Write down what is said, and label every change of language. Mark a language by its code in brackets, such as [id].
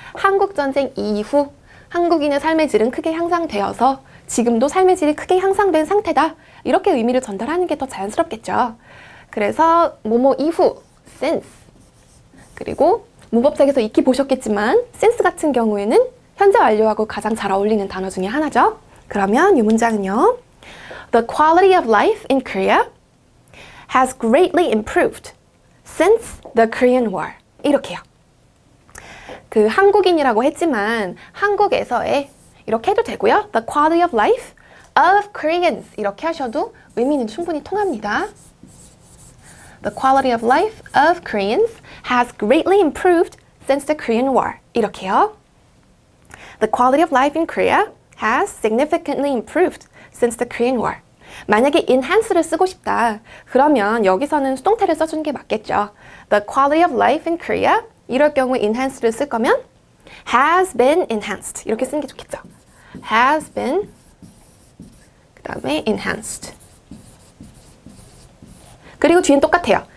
[ko] 한국전쟁 이후 한국인의 삶의 질은 크게 향상되어서 지금도 삶의 질이 크게 향상된 상태다. 이렇게 의미를 전달하는 게 더 자연스럽겠죠. 그래서 뭐뭐 이후, since. 그리고 문법책에서 익히 보셨겠지만 since 같은 경우에는 현재 완료하고 가장 잘 어울리는 단어 중에 하나죠. 그러면 이 문장은요. [en] The quality of life in Korea has greatly improved since the Korean War. [ko] 이렇게요. 그 한국인이라고 했지만 한국에서의 이렇게 해도 되고요. [en] The quality of life of Koreans [ko] 이렇게 하셔도 의미는 충분히 통합니다. [en] The quality of life of Koreans has greatly improved since the Korean War. [ko] 이렇게요. [en] The quality of life in Korea has significantly improved since the Korean War. [ko] 만약에 enhance를 쓰고 싶다. 그러면 여기서는 수동태를 써주는 게 맞겠죠. [en] The quality of life in Korea [ko] 이럴 경우에 [en] enhance를 [ko] 쓸 거면 [en] has been enhanced [ko] 이렇게 쓰는 게 좋겠죠. [en] has been [ko] 그 다음에 enhanced 그리고 뒤엔 똑같아요.